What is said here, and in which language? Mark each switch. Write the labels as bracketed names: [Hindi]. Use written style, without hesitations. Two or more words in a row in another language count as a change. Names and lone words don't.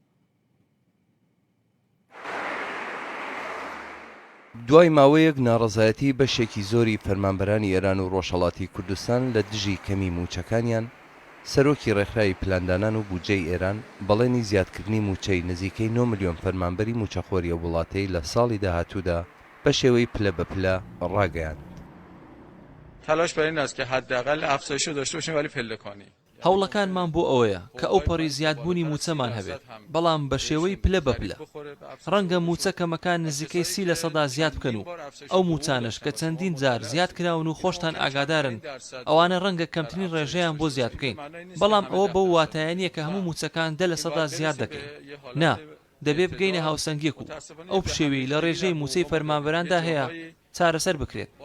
[Central Kurdish] دوای ماوەیەک ناڕەزایەتی بەشێکی زۆری فەرمانبەرانی ئێران و ڕۆژهەڵاتی کوردستان لە دژی کەمی موچەکانیان سەرۆکی ڕێکخراوی پلاندانان و بودجەی ئێران بەڵێنی زیادکردنی موچەی نزیکەی 9 ملیۆن فەرمانبەری موچەخۆریە وڵاتەی لە ساڵی داهاتوودا بە شێوەی پلە بە پلە ڕاگەیاند. [Persian] تلاش بر این است که حداقل افزایش رو داشته باشیم ولی پلکانی. [Central Kurdish] هەوڵەکانمان بۆ ئەوەیە کە ئەو پەڕی زیادبوونی موچەمان هەبێت بەڵام بە شێوەی پلە بە پلە ڕەنگە موچەکەمەکان نزیکەی 30% زیاد بکەن و ئەو موچانش کە چەندین جار زیاد کراون و خۆشتان ئاگادارن ئەوانە ڕەنگە کەمترین ڕێژەیان بۆ زیاد بکەین بەڵام ئەوە بەو واتایانیە کە هەموو موچەکان 10% زیاد دەکەین نا دەبێ بگەینە هاوسەنگێک و ئەو پشێوەی لە ڕێژەی موچەی فەرمانبەراندا هەیە چارەسەر بکرێت.